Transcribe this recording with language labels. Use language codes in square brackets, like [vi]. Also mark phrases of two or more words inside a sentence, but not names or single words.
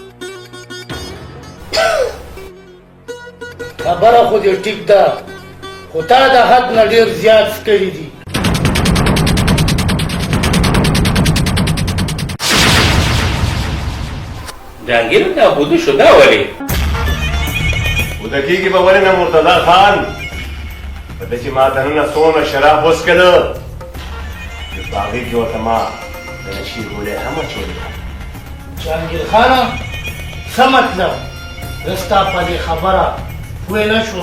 [ps] خبره خو دې ټیک ده خو تا د حد نه ډېر زیات کړي دي. جهانگیر دا بوده شده ولی بوده کېږي به ولې نه مرتضی خان په ده چې ما ته نن څومره شراب وڅښله چې په هغې کې ورته ما د نشي ګولۍ هم اچولې ده. جهانگیر خانه څه مطلب؟ زه ستا په دې خبره پوه نه شوم.